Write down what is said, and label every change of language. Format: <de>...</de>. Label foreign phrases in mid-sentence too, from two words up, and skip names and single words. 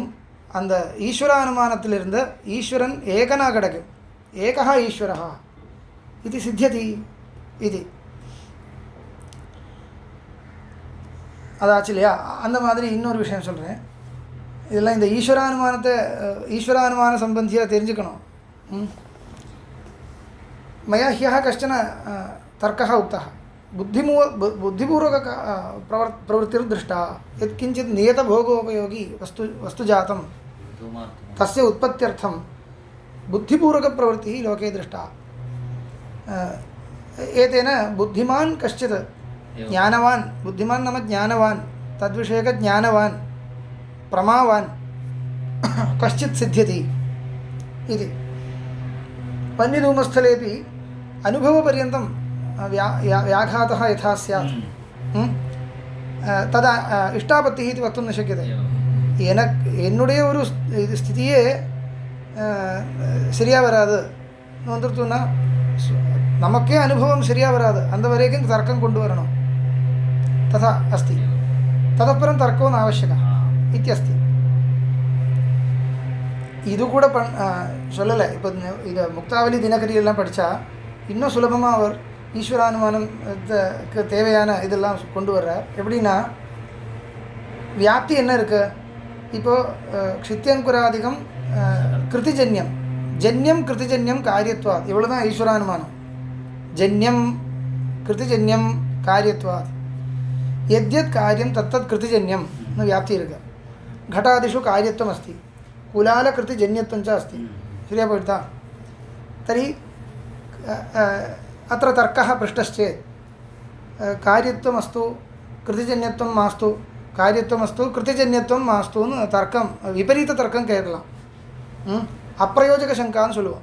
<ta>அந்த ஈஸ்வரானுமானத்திலிருந்து ஈஸ்வரன் ஏகனாக கிடைக்கும். ஏகா ஈஸ்வரா இது சித்தியதி இது அதாச்சு இல்லையா. அந்த மாதிரி இன்னொரு விஷயம் சொல்கிறேன். இதெல்லாம் இந்த ஈஸ்வரானுமான சம்பந்தியாக தெரிஞ்சுக்கணும்.</ta> <sa>मया ह्यः कश्चन तर्कः उक्तः. बुद्धिपूर्वक प्रवृत्तिर्दृष्टा यत्किञ्चित् नियतभोगोपयोगी वस्तु जातं तस्य उत्पत्त्यर्थं बुद्धिपूर्वकप्रवृत्तिः लोके दृष्टा. एतेन बुद्धिमान् कश्चित् ज्ञानवान् बुद्धिमान् नाम ज्ञानवान् तद्विषयकज्ञानवान् प्रमावान् कश्चित् सिद्ध्यति इति. वन्यधूमस्थलेपि अनुभवपर्यन्तं व्याघातः यथा स्यात् तदा इष्टापत्तिः इति वक्तुं न शक्यते.</sa> <ta>என்னுடைய ஒரு ஸ்திதியே சரியாக வராது வந்துருத்துன்னா நமக்கே அனுபவம் சரியாக வராது. அந்த வரைக்கும் தர்க்கம் கொண்டு வரணும்.</ta> <sa>तथा अस्ति. ततः परं तर्को न आवश्यकः इत्यस्ति.</sa> <ta>இது கூட சொல்லலை. இப்போ இது முக்தாவலி தினகரியெல்லாம் படித்தா இன்னும் சுலபமாக அவர் ஈஸ்வரானுமானத்துக்கு தேவையான இதெல்லாம் கொண்டு வர்றார். எப்படின்னா வியாப்தி என்ன இருக்குது? இப்போது</ta> <sa>क्षित्यङ्कुरादिकं कृतिजन्यं जन्यं कृतिजन्यं कार्यत्वात्</sa> <ta>இவ்வளோ தான் ஈஸ்வரானுமானம்.</ta> <sa>जन्यं कृतिजन्यं कार्यत्वात् यद्यत् कार्यं तत्तत् कृतिजन्यं न</sa> <ta>வியாப்தி இருக்கு.</ta> <sa>घटादिषु कार्यत्वम् अस्ति, कुलालकृतिजन्यत्वं च अस्ति.</sa> <ta>சரியாக போயிடுதா?</ta> <sa>तर्हि अत्र तर्कः पृष्टश्चेत् कार्यत्वमस्तु कृतिजन्यत्वं मास्तु कार्यत्वमस्तु कृतिजन्यत्वं मास्तु तर्कं विपरीततर्कं केरळम् अप्रयोजकशङ्कान् सुलभम्.</sa>